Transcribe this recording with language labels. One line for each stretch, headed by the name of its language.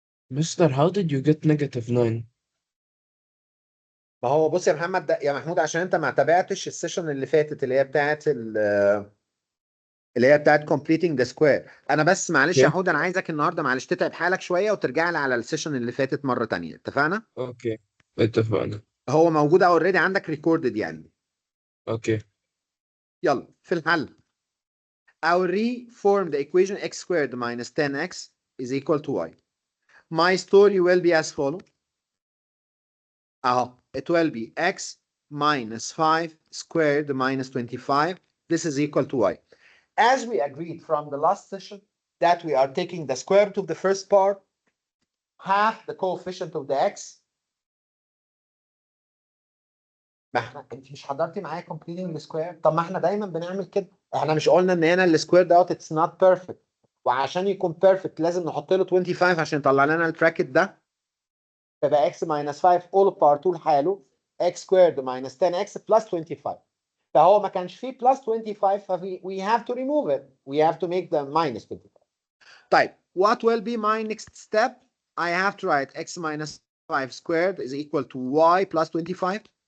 English: Mister, how did you get negative 9?
Arabic: ما هو بص يا محمد, يا محمود, عشان انت ما تابعتش السيشن اللي فاتت اللي هي بتاعت اللي هي بتاعت completing the square. انا بس معلش يا
English: Okay.
Arabic: حود, انا عايزك النهارده معلش تتعب حالك شويه وترجع لي على السيشن اللي فاتت مره تانية. اتفقنا؟ Okay. اتفقنا. هو موجود اوريدي عندك ريكوردد يعني.
English: Okay.
Arabic: يلا, في الحل.
English: I'll reform the equation x squared minus 10x is equal to y. My story will be as follows. It will be x minus 5 squared minus 25. This is equal to y. As we agreed from the last session that we are taking the square root of the first part, half the coefficient of the x.
Arabic: ما احنا, انت مش حضرتي معايا completing the square؟ طب ما احنا دايما بنعمل كده. احنا مش قلنا ان هنا السكوير دوت
English: it's not perfect,
Arabic: وعشان يكون perfect لازم نحط له 25 عشان يطلع لنا البراكت ده.
English: فبقى x minus 5 all power 2 لحاله x squared minus 10x plus 25.
Arabic: فهو ما كانش فيه
English: plus 25, we have to remove it. We have to make the minus 25. طيب, what will be my next step? I have to write x minus 5 squared is equal to y plus 25.